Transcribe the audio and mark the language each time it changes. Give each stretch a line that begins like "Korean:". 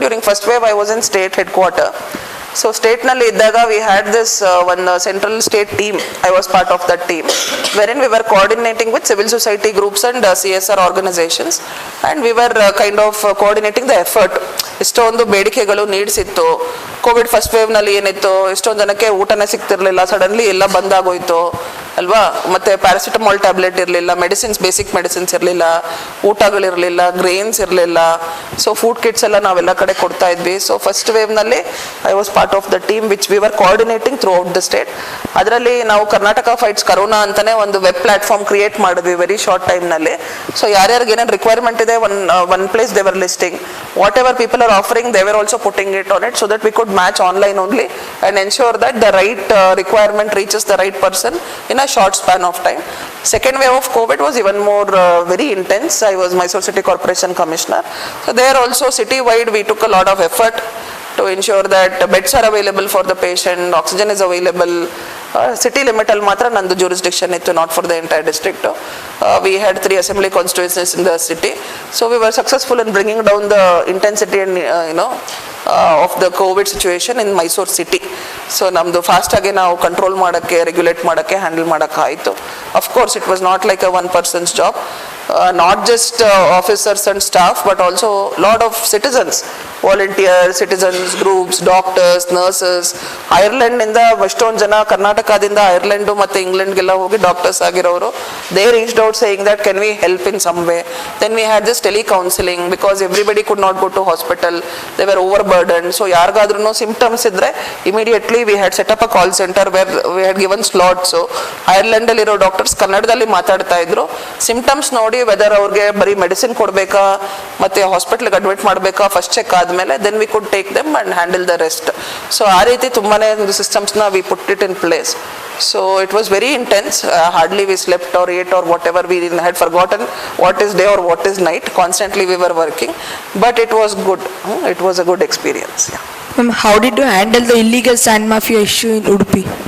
English: During first wave I was in state headquarter. So
Kannada: state nalli iddaga
English: we had this one central state team. I was part of that team, wherein we were coordinating with civil society groups and CSR organizations, and we were kind of coordinating the effort.
Kannada: ಇಷ್ಟೊಂದು ಬೇಡಿಕೆಗಳು needs ಇತ್ತು. Covid first wave ನಲ್ಲಿ ಏನಿತ್ತು, ಎಷ್ಟೊಂದು ಜನಕ್ಕೆ ಊಟನೇ ಸಿಗ್ತಿರ್ಲಿಲ್ಲ, suddenly ಎಲ್ಲ ಬಂದಾಗೋಯ್ತು ಅಲ್ವಾ. ಮತ್ತೆ ಪ್ಯಾರಾಸಿಟಮಾಲ್ ಟ್ಯಾಬ್ಲೆಟ್ ಇರಲಿಲ್ಲ, ಮೆಡಿಸಿನ್ಸ್, ಬೇಸಿಕ್ ಮೆಡಿಸಿನ್ಸ್ ಇರಲಿಲ್ಲ, ಊಟಗಳಿರಲಿಲ್ಲ, ಗ್ರೇನ್ಸ್ ಇರಲಿಲ್ಲ. ಸೊ ಫುಡ್ ಕಿಟ್ಸ್ ಎಲ್ಲ ನಾವೆಲ್ಲ ಕಡೆ ಕೊಡ್ತಾ ಇದ್ವಿ.
English: So first wave ನಲ್ಲಿ I was part of the team which we were coordinating throughout the state.
Kannada: ಅದರಲ್ಲಿ ನಾವು ಕರ್ನಾಟಕ ಫೈಟ್ಸ್ ಕರೋನಾ ಅಂತಾನೆ ಒಂದು ವೆಬ್ ಪ್ಲಾಟ್ಫಾರ್ಮ್ ಕ್ರಿಯೇಟ್ ಮಾಡಿದ್ವಿ
English: very short time
Kannada: ನಲ್ಲಿ. ಸೊ ಯಾರ್ಯಾರಿಗೆ ಏನೇನು ರಿಕ್ವೈರ್ಮೆಂಟ್ ಇದೆ,
English: One place they were listing whatever people are offering, they were also putting it on it so that we could match online only and ensure that the right requirement reaches the right person in a short span of time. Second wave of COVID was even more very intense. I was Mysore City Corporation Commissioner. So there also city-wide we took a lot of effort to ensure that beds are available for the patient, oxygen is available. City limit
Kannada: al matra nandu
English: jurisdiction ittu, not for the entire district. We had 3 assembly constituencies in the city, so we were successful in bringing down the intensity and of the COVID situation in Mysore city.
Kannada: So namdu fast age ನಾವು control ಮಾಡಕ್ಕೆ, regulate ಮಾಡಕ್ಕೆ, handle ಮಾಡಕ್ಕೆ ಆಯಿತು.
English: Of course it was not like a one person's job. Not just officers and staff, but also lot of citizens, volunteers, citizens groups, doctors, nurses.
Kannada: Ireland ಇಂದ ಎಷ್ಟೊಂದು ಜನ ಕರ್ನಾಟಕದಿಂದ Ireland ಮತ್ತೆ ಇಂಗ್ಲೆಂಡ್ಗೆಲ್ಲ ಹೋಗಿ ಡಾಕ್ಟರ್ಸ್ ಆಗಿರೋರು,
English: they reached out saying that can we help in some way. Then we had this tele counseling because everybody could not go to hospital, they were overburdened. So
Kannada: ಯಾರಿಗಾದ್ರೂ symptoms ಇದ್ರೆ
English: immediately we had set up a call center where we had given slots.
Kannada: So Ireland ಅಲ್ಲಿ ಇರೋ doctors ಕನ್ನಡದಲ್ಲಿ ಮಾತಾಡ್ತಾ ಇದ್ರು. Symptoms ನೋಡಿ weather ಅವ್ರಿಗೆ ಬರೀ ಮೆಡಿಸಿನ್ ಕೊಡಬೇಕಾ ಮತ್ತೆ ಹಾಸ್ಪಿಟಲ್ಗೆ ಅಡ್ಮಿಟ್ ಮಾಡಬೇಕಾ ಫಸ್ಟ್ ಚೆಕ್ ಆದಮೇಲೆ
English: Then we could take them and handle the rest.
Kannada: So ಆ ರೀತಿ ತುಂಬಾನೇ ಒಂದು ಸಿಸ್ಟಮ್ಸ್ನ
English: We put it in place. So it was very intense. Hardly we slept or ate or whatever. We had forgotten what is day or what is night. Constantly we were working, but it was good. It was a good experience. Yeah. Ma'am, how did you handle the illegal sand mafia issue in Udupi?